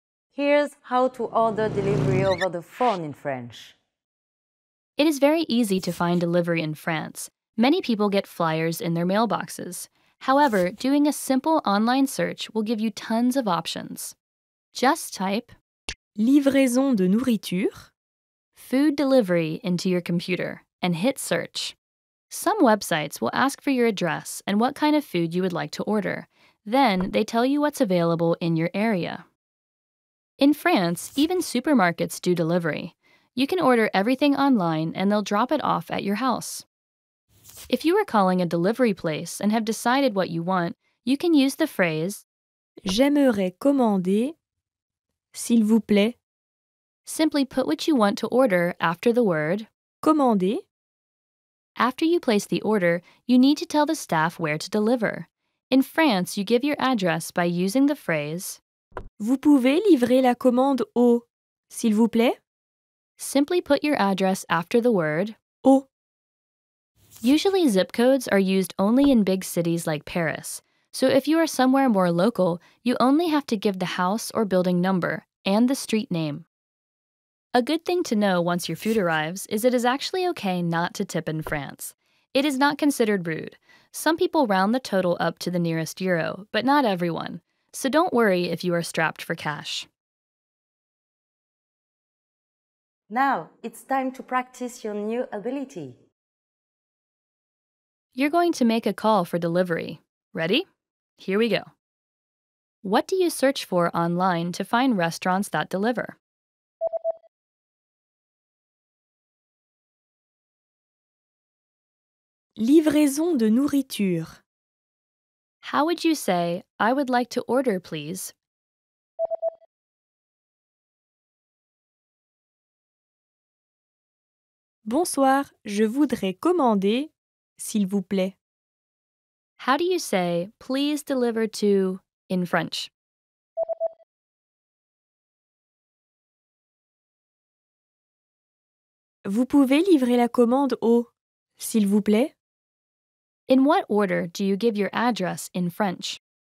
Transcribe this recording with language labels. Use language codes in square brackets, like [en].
[en] Here's how to order delivery over the phone in French. It is very easy to find delivery in France. Many people get flyers in their mailboxes. However, doing a simple online search will give you tons of options. Just type [fr] Livraison de nourriture, [en] food delivery into your computer and hit search. Some websites will ask for your address and what kind of food you would like to order. Then they tell you what's available in your area. In France, even supermarkets do delivery. You can order everything online and they'll drop it off at your house. If you are calling a delivery place and have decided what you want, you can use the phrase [fr] j'aimerais commander, s'il vous plaît, [en] simply put what you want to order after the word. [fr] commander, [en] After you place the order, you need to tell the staff where to deliver. In France, you give your address by using the phrase [fr] vous pouvez livrer la commande au, s'il vous plaît, [en] simply put your address after the word. [fr] au. [en] Usually zip codes are used only in big cities like Paris, so if you are somewhere more local, you only have to give the house or building number and the street name. A good thing to know once your food arrives is it is actually okay not to tip in France. It is not considered rude. Some people round the total up to the nearest euro, but not everyone, so don't worry if you are strapped for cash. Now, it's time to practice your new ability. You're going to make a call for delivery. Ready? Here we go. What do you search for online to find restaurants that deliver? [fr] Livraison de nourriture, [en] How would you say, I would like to order, please? [fr] bonsoir, je voudrais commander, s'il vous plaît. [en] How do you say, please deliver to, in French? [fr] Vous pouvez livrer la commande au, s'il vous plaît. [en] In what order do you give your address in French?